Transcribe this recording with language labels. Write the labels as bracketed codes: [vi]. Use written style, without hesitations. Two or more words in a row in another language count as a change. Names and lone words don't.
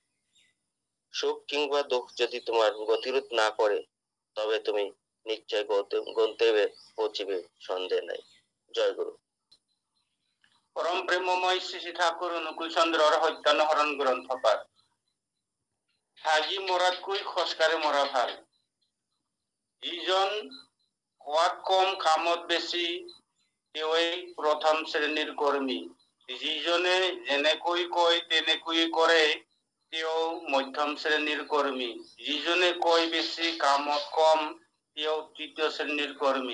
[bn] সুখ কিংবা দুঃখ যদি তোমার গতিরোধ না করে, তবে তুমি নিশ্চয় গন্তব্যে পৌঁছিবে, সন্দেহ নাই। জয় গুরু। পরম প্রেমময় শ্রী শ্রী ঠাকুর অনুকূল চন্দ্রর হত্যানুহরণ গ্রন্থ পাঠ। হাজি মরাতকুই খসকারে মরা ভাল। [as] যিজন খোৱাত কম কামত বেছি, তেওঁই প্ৰথম শ্ৰেণীৰ কৰ্মী। যিজনে যেনেকৈ কয় তেনেকৈ কৰে, তেওঁ মধ্যম শ্ৰেণীৰ কৰ্মী। যিজনে কয় বেছি কামত কম, তেওঁ তৃতীয় শ্ৰেণীৰ কৰ্মী।